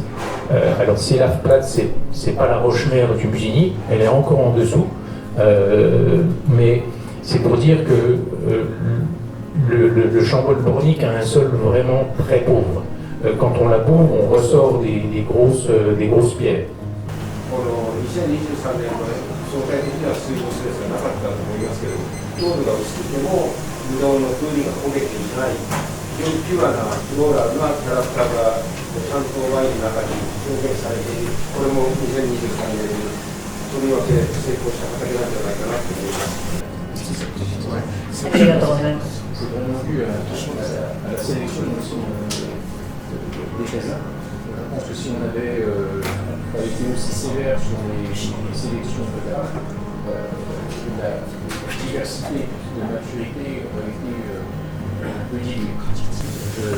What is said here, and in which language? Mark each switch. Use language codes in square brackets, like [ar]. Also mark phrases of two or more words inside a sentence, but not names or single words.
[fr] Alors ces laves plates, c'est pas la roche-mère du Musigny, elle est encore en dessous, mais c'est pour dire que le Chambol-Pornic a un sol vraiment très pauvre. Quand on la bourre, on ressort des grosses pierres. [ja] 2023 年の相対的な水没率がなかったと思いますけど、糖度が薄くてもブドウの風味が焦げていない、非常にピュアなフローラルなキャラクターがちゃんとワインの中に表現されている、これも2023年にとりわけ成功した畑なんじゃないかなと思います。ありがとうございます。 [fr] On a vu attention à la sélection des raisins. Je pense que si on avait été aussi sévère sur les sélections de l'art, la diversité de maturité aurait été un peu diluée.